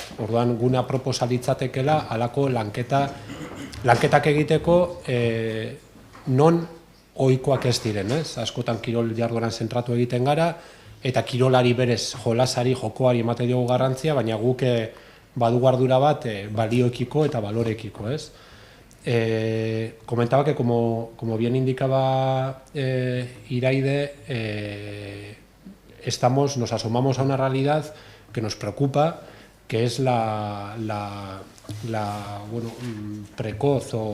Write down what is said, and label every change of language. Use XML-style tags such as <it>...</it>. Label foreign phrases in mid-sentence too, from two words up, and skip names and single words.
<eu>Orduan, gune aproposa litzatekeela halako lanketak egiteko non ohikoak ez diren, ez? Askotan kirol jardueran zentratu egiten gara, eta kirolari berez jolasari, jokoari emate diogu garrantzia, baina guk badugu ardura bat balioekiko eta balorekiko, ez?</eu> <es>Comentaba que como bien indicaba Iraide, nos asomamos a una realidad que nos preocupa, que es la precoz</es>